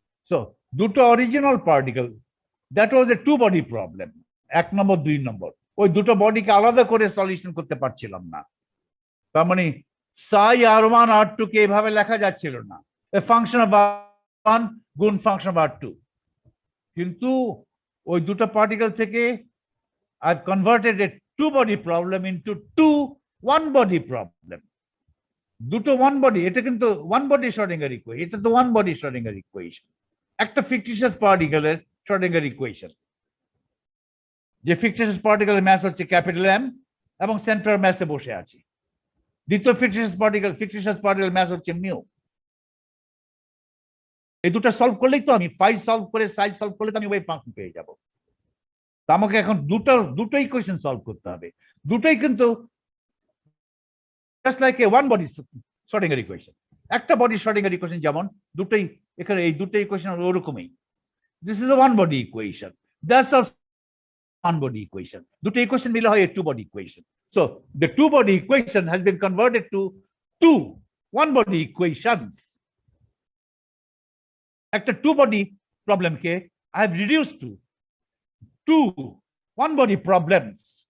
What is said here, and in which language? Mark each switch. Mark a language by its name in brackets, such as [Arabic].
[Bangla] So দুটো original particle, [English] that was a two body problem, [Bangla] 1 নম্বর 2 নম্বর। ওই দুটো বডিকে আলাদা করে সলিউশন করতে পারছিলাম না। তার মানে সাই R1 R2 কে এভাবে লেখা যাচ্ছিল না, এ ফাংশন অফ R1 গুণ ফাংশন অফ R2। কিন্তু ওই দুটো পার্টিকেল থেকে [English] I've converted a two-body problem into two one-body problem. [Bangla] দুটো ওয়ান বডি, এটা কিন্তু ওয়ান বডি শ্রোডিঙ্গার ইকুয়েশন, এটা তো ওয়ান বডি শ্রোডিঙ্গার ইকুয়েশন, একটা ফিকটিশিয়াস পার্টিকেলের শ্রোডিঙ্গার ইকুয়েশন, যে ফিকটিশিয়াস পার্টিকেলের ম্যাস হচ্ছে ক্যাপিটাল এম এবং সেন্টার ম্যাসে বসে আছে। দ্বিতীয় ফিকটিশিয়াস পার্টিকেল ম্যাস হচ্ছে মিউ। এই দুটো সলভ করলেই তো আমি ফাই সলভ করে সাই সলভ করলে তো আমি ওয়েভ ফাংশন পেয়ে যাব। তো আমাকে এখন দুটো ইকুয়েশন সলভ করতে হবে, দুটোই কিন্তু [English] just like a one body Schrodinger equation, [Bangla] একটা বডি Schrodinger equation যেমন দুটোই, এখানে এই দুটো ইকুয়েশন ওরকমই। [English] This is a one body equation, that's also one body equation, [Bangla] দুটো ইকুয়েশন মিলে হয় [English] a two body equation. So the two body equation has been converted to two one body equations. একটা two body problem কে I have reduced to two one body problems.